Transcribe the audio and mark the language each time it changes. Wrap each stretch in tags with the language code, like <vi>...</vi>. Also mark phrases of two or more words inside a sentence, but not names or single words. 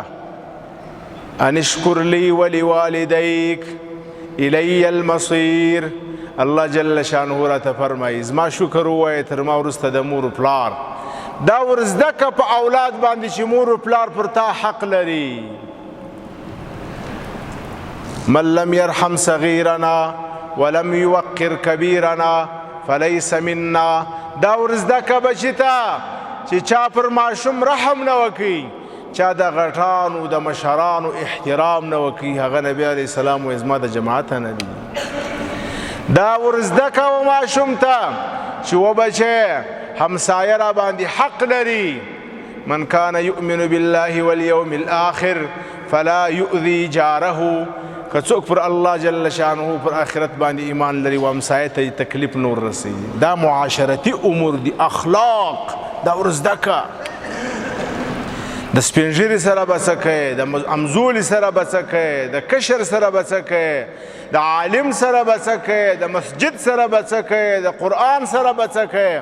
<ar>ان اشکر لی ولوالدیک الی المصیر.</ar> <ps>الله</ps> <ar>جل شانه</ar> <ps>راته فرمایي زما شکر ووایه تر ما وروسته د مور و پلار. دا ورزده که په اولاد باندې چې مور و پلار پر تا حق لري.</ps> <ar>من لم يرحم صغيرنا ولم يوقر كبيرنا فليس منا.</ar> <ps>دا ورزده که بچی ته چې چا پر ماشوم رحم نه وکړي، چا د غټانو د مشرانو احترام نه وکړي، هغه نبی</ps> <ar>علیه السلام</ar> <ps>وایي زما د جماعت نه دي. دا ورزده که و ماشوم ته چې و بچی همسایه را باندې حق لري.</ps> <ar>من کان یؤمن بالله والیوم الاخر فلا یؤذي جاره.</ar> <ps>که څوک پر الله</ps> <ar>جل شانه</ar> <ps>پر آخرت باندې ایمان لري و همسایه ته تکلیف نور رسي. دا معاشرتي امور دي، اخلاق. دا ورزده که د سپین ږیري سره به څه کوې، د همزولي سره به څه کوې، د کشر سره به څه کوې، د عالم سره به څه کوې، د مسجد سره به څه کوې، د قرآن سره به څه کوې.</ps>